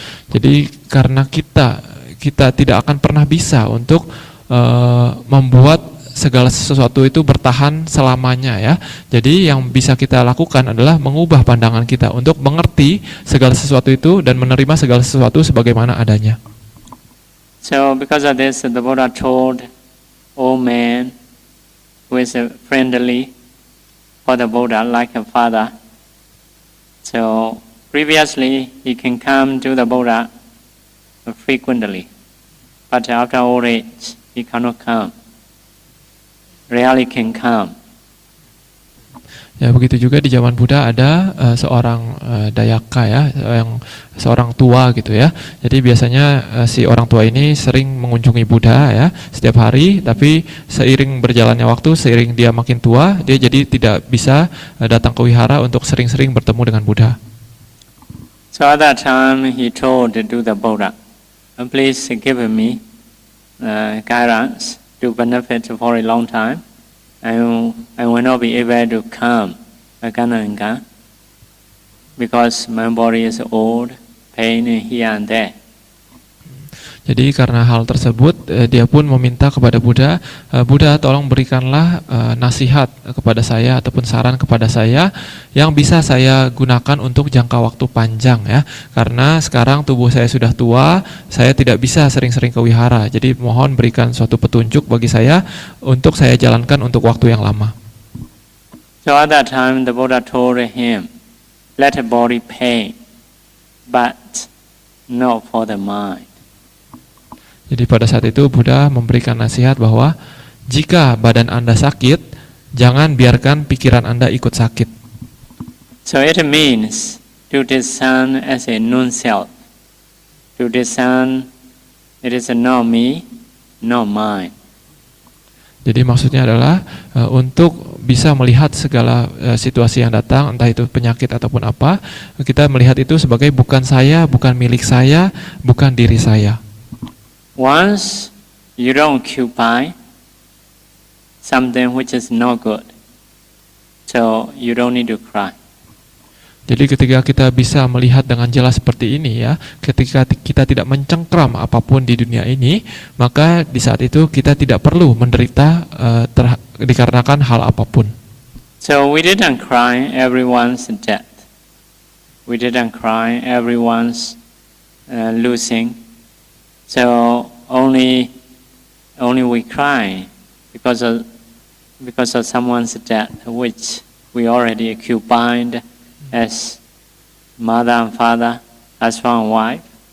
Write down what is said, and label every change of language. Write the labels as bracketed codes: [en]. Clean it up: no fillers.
[id] Jadi karena kita tidak akan pernah bisa untuk membuat segala sesuatu itu bertahan selamanya ya. Jadi yang bisa kita lakukan adalah mengubah pandangan kita untuk mengerti segala sesuatu itu dan menerima segala sesuatu sebagaimana adanya. [en] So because of this, the Buddha told old man who is friendly for the Buddha like a father. So previously he can come to the Buddha frequently, but after old age he cannot come. Rarely can come. [id] Ya, begitu juga di zaman Buddha ada seorang dayaka ya, seorang tua gitu ya. Jadi biasanya si orang tua ini sering mengunjungi Buddha ya setiap hari, tapi seiring berjalannya waktu, seiring dia makin tua, dia jadi tidak bisa datang ke wihara untuk sering-sering bertemu dengan Buddha. [en] So at that time he told to the Buddha, please give me guidance to benefit for a long time. I will not be able to come again and again because my body is old, pain here and there. [id] Jadi karena hal tersebut dia pun meminta kepada Buddha, Buddha tolong berikanlah nasihat kepada saya ataupun saran kepada saya yang bisa saya gunakan untuk jangka waktu panjang ya. Karena sekarang tubuh saya sudah tua, saya tidak bisa sering-sering ke wihara. Jadi mohon berikan suatu petunjuk bagi saya untuk saya jalankan untuk waktu yang lama. [en] So at that time the Buddha told him, let the body pain, but not for the mind. [id] Jadi pada saat itu Buddha memberikan nasihat bahwa jika badan Anda sakit, jangan biarkan pikiran Anda ikut sakit. [en] So it means to discern as a non-self, to discern it is not me, not mine. [id] Jadi maksudnya adalah untuk bisa melihat segala situasi yang datang, entah itu penyakit ataupun apa, kita melihat itu sebagai bukan saya, bukan milik saya, bukan diri saya. [en] Once you don't occupy something which is not good, so you don't need to cry. [id] Jadi ketika kita bisa melihat dengan jelas seperti ini ya, ketika kita tidak mencengkram apapun di dunia ini, maka di saat itu kita tidak perlu menderita dikarenakan hal apapun. [en] So we didn't cry everyone's death. We didn't cry everyone's losing. So only we cry because of someone's death, which we already occupied as mother and father, husband and wife.